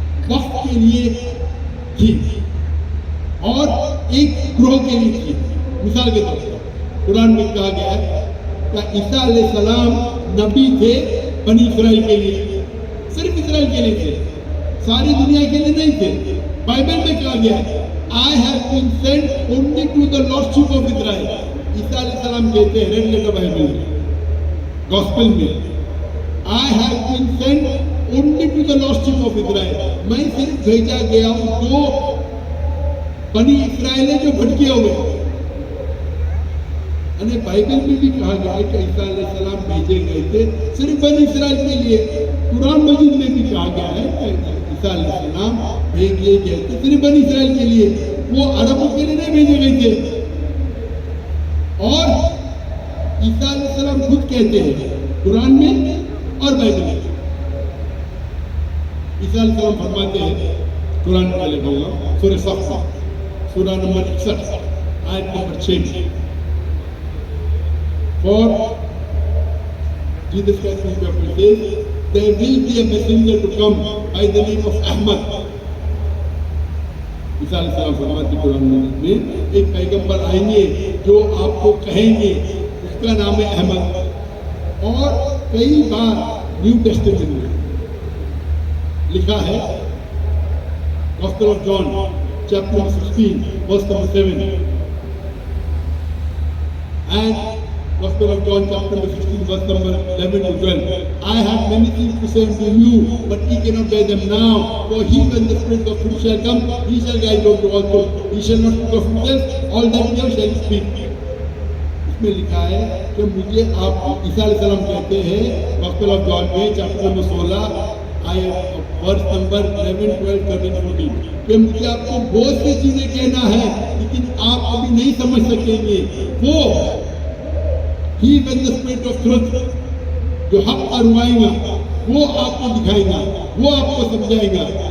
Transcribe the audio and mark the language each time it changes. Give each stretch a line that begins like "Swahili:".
Urdu: وقت کے لیے تھی اور ایک گروہ کے لیے تھی. مثال کے طور پر قرآن میں کہا گیا ہے کہ عیسیٰ علیہ السلام نبی تھے بنی اسرائیل کے لیے, صرف اسرائیل کے لیے تھے, ساری دنیا کے لیے نہیں تھے. بائبل میں کہا گیا ہے
English: I have been sent only to the lost sheep of Israel.
Urdu: عیسیٰ علیہ السلام کہتے ہیں ریڈ لیٹر بائبل میں, گاسپل میں,
English: I have been sent only to the lost sheep of Israel.
Urdu: میں صرف بھیجا گیا ہوں جو بنی اسرائیل جو بھٹکے ہوئے. یعنی بائبل میں بھی کہا گیا ہے کہ عیسیٰ علیہ السلام بھیجے گئے تھے صرف بنی اسرائیل کے لیے. قرآن مجید میں بھی کہا گیا ہے کہ عیسیٰ علیہ السلام بھیجے گئے تھے صرف بنی اسرائیل کے لیے, وہ عربوں کے لیے نہیں بھیجے گئے تھے. اور عیسیٰ علیہ السلام خود کہتے ہیں قرآن میں اور بائبل میں. عیسیٰ علیہ السلام فرماتے ہیں قرآن میں میں لکھوں گا سورہ صف سورہ نمبر 61 آیت number 6.
English: For Jesus Christ says, there will be a messenger to come by the name of Ahmad.
Urdu: عیسیٰ علیہ السلام فرماتے ہیں قرآن میں ایک پیغمبر آئیں گے جو آپ کو کہیں گے, اس کا نام ہے احمد. اور کئی بار نیو ٹیسٹمنٹ میں لکھا ہے
English: Gospel of John chapter 16 verse number 7 and Gospel of John chapter 16 verse number 11 to 12. I have many things to say unto you, but ye cannot bear them now. For he, when the Spirit of truth shall come, he shall guide you to all truth. He shall not speak of himself, all that he shall speak.
Urdu: اس میں لکھا ہے کہ مجھے آپ عیسیٰ علیہ السلام کہتے ہیں Gospel of John میں چیپٹر نمبر 16 ورس نمبر 11, 12, 13, 14 کہ مجھے آپ کو بہت سی چیزیں کہنا ہے لیکن آپ ابھی نہیں سمجھ سکیں گے. وہ
English: He when the Spirit of truth
Urdu: جو حق اروائے گا وہ آپ کو دکھائے گا, وہ آپ کو سمجھائے گا.